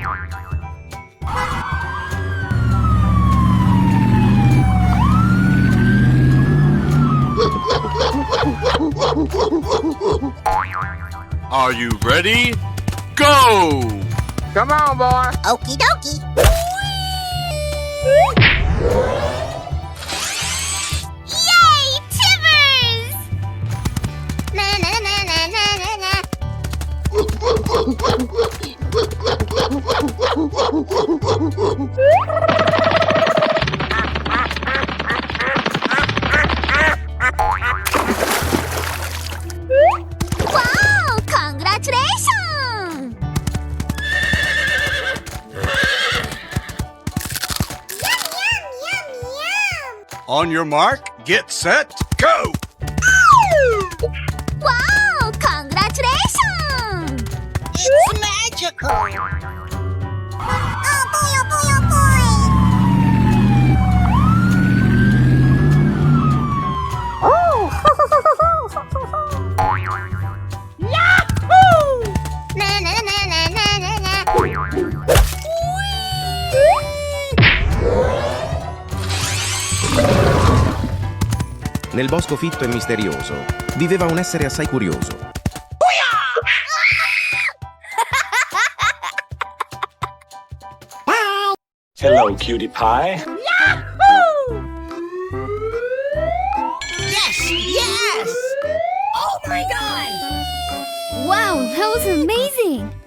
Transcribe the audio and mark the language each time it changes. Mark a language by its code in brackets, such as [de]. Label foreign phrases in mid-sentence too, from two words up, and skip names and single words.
[en] Are you ready? Go! Come on, boy. Okie dokie. Yay, Timbers! Na na na na na na na. Wow! Congratulations! Yum, yum, yum, yum. On your mark, get set, go! Wow! Congratulations! It's magical. Oh boy, oh boy, oh boy. Yahoo! Na na na na na na na. [it] Nel bosco fitto e misterioso viveva un essere assai curioso. [en] Hello, cutie pie. Yes, yes. Oh my God. Wow, that was amazing!